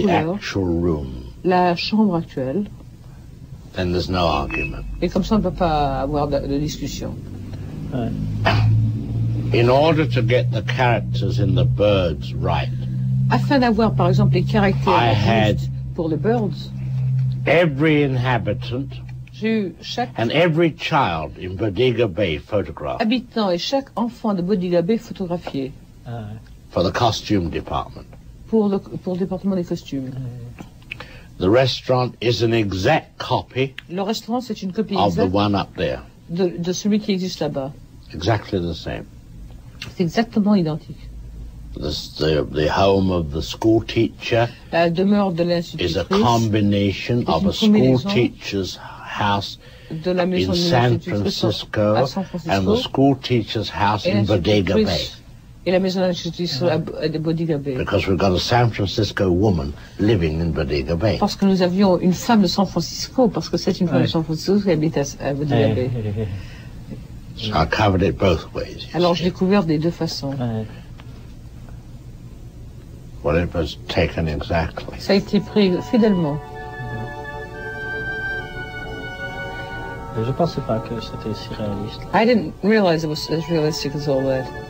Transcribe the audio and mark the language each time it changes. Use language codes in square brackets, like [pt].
[fr] couleur [en] actual room. [fr] la chambre actuelle. [en] Then there's no argument. [fr] Et comme ça, on ne peut pas avoir de discussion. [en] In order to get the characters in the birds right, [fr] Afin d'avoir, par exemple, les caractères [en] I had [fr] justes pour les birds, [en] every inhabitant [fr] j'ai eu chaque [en] and every child in Bodega Bay photographed [fr] habitant et chaque enfant de Bodega Bay photographié [en] for the costume department. [fr] pour le département des costumes. [en] The restaurant is an exact copy [fr] Le restaurant, c'est une copie [en] of the [fr] exacte [en] one up there. [fr] de celui qui existe là-bas. [en] Exactly the same. [fr] C'est exactement identique. [en] The home of the school teacher [fr] La demeure de [en] is a [fr] l'institutrice, [en] combination of [fr] une [en] a school [fr] combinaison [en] teacher's house [fr] de la maison [en] in [fr] de [en] San [fr] l'institutrice [en] Francisco [fr] à San [en] and the [fr] Francisco [en] school teacher's house [fr] et [en] in Bodega Bay. [fr] l'institutrice et la maison de l'institutrice de Bodega Bay. [en] Because we've got a San Francisco woman living in Bodega Bay. [fr] Parce que nous avions une femme de San Francisco, parce que c'est une femme de San Francisco qui habite à Bodega Bay. [en] So I covered it both ways. you [fr] Alors [en] see. [fr] je l'ai couvert des deux façons. [en] Well, it was taken exactly. [fr] Ça a été pris fidèlement. Je pensais pas que c'était si réaliste. [en] I didn't realize it was as realistic as all that.